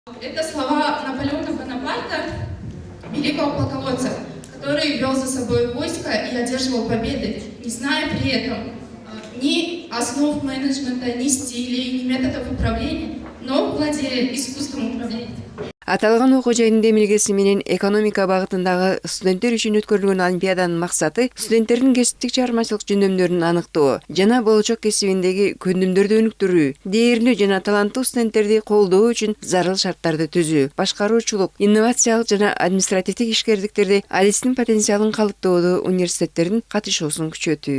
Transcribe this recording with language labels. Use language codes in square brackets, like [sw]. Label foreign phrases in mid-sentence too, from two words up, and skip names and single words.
[ru] Это слова Наполеона Бонапарта, великого полководца, который вел за собой войско и одерживал победы, не зная при этом ни основ менеджмента, ни стилей, ни методов управления, но владея искусством управления. [ky] Аталган окуу жайдын демилгеси менен экономика багытындагы студенттер үчүн өткөрүлгөн олимпиаданын максаты студенттердин кесиптик чыгармачылык жөндөмдөрүн аныктоо жана болочок кесибиндеги көндүмдөрдү өнүктүрүү, дээрлүү жана таланттуу студенттерди колдоо үчүн зарыл шарттарды түзүү, башкаруучулук, инновациялык жана административдик ишкердиктерди адистин потенциалын калыптоодо университеттердин катышуусун күчөтүү.